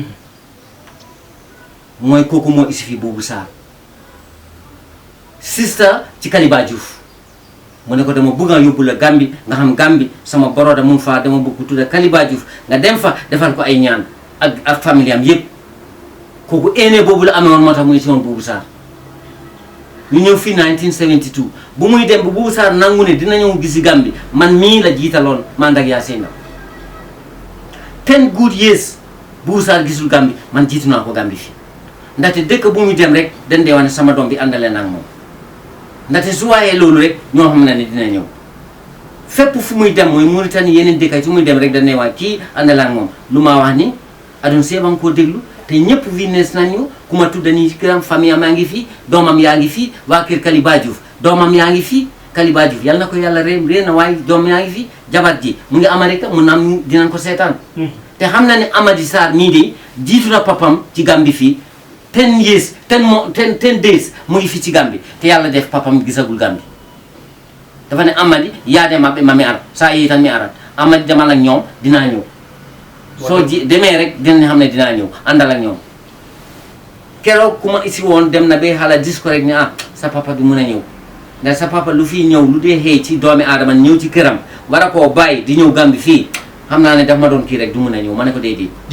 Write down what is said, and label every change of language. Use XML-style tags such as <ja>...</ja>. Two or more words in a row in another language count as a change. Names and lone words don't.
<wo>mooy kooku moo isi fi Boubou Sarr sista ci Kaliba Diouf mu ne ko dama bëgg a yóbbu la Gambi nga xam Gambi sama boroda mu fa dama bëgg tudda Kaliba Diouf nga dem fa defal ko ay ñaan ak famille am yëpp kooku ene boobu la amee woon moo tax mu isi woon Boubou Sarr ñu ñëw fii 1972 bu muy dem bu Boubou Sarr nangu ne dina ñëw gisi Gambi man mii la jiitaloon man ak Yacine</wo> <en>10 good years</en> <wo>Boubou Sarr gisul Gambi man jiitu naa ko Gambi fii ndaxte dëkk bu muy dem rek dañ dee wax ne sama doom bi àndale na ak moom ndaxte su waayee loolu rek ñoo xam ne dina ñëw fépp fu muy dem mooy Mauritanie yeneen dëkk fu muy dem rek dañ ne wax kii àndale ak moom lu ma wax ni adun seebam koo déglu te ñëpp witness nañu ku ma tudda nii këram famille am yaa ngi fii doomam yaa ngi fii waa kër Kaliba Diouf doomam yaa ngi fii Kaliba Diouf yal na ko yàlla réer na waaye doom yaa ngi fii jabat ji mu ngi Amérique mun na am dinañ ko seetaan te xam na ne Amady Sarr nii de jiitu na papam ci Gambi fii</wo> <en>10 years 10 days</en> <wo>mu ngi fii ci Gambi te yàlla def papam gisagul Gambi dafa ne Amady yaa dem ma mi arat saa yi tan mi arat Amady demal ak ñoom dinaa ñëw soo ji demee rek dinañ xam ne dinaa ñëw àndal ak ñoom keroog ku ma isi woon dem na ba xala dis ko rek ne sa papa du mun a ñëw ndax sa papa lu fii ñëw lu dee xëy ci doomi aadama ñëw ci këram war a koo bàyyi di ñëw Gambi fii xam naa ne daf ma doon kii rek du mun a ñëw ma ne ko déedéet.</wo>